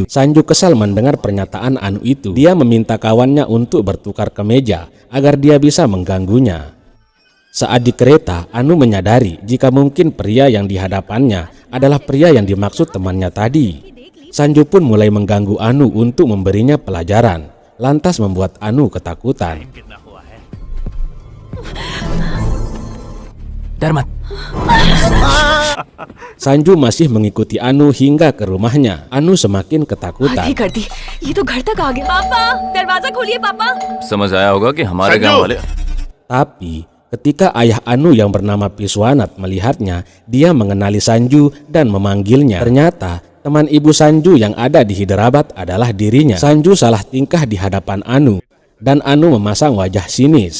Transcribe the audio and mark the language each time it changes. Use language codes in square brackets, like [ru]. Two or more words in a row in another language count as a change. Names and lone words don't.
[id] Sanju kesal mendengar pernyataan Anu itu. Dia meminta kawannya untuk bertukar kemeja agar dia bisa mengganggunya. Saat di kereta, Anu menyadari jika mungkin pria yang di hadapannya adalah pria yang dimaksud temannya tadi. Sanju pun mulai mengganggu Anu untuk memberinya pelajaran, lantas membuat Anu ketakutan. [hi] डर मत. [id] Sanju masih mengikuti Anu hingga ke rumahnya. Anu semakin ketakutan. [hi] आधी कर दी। ये तो घर तक आ गया। पापा, दरवाजा खोलिए पापा। समझ आया होगा कि हमारे गांव वाले. [id] Tapi ketika ayah Anu yang bernama Piswanat melihatnya, dia mengenali Sanju dan memanggilnya. Ternyata teman ibu Sanju yang ada di Hyderabad adalah dirinya. Sanju salah tingkah di hadapan Anu, dan Anu memasang wajah sinis.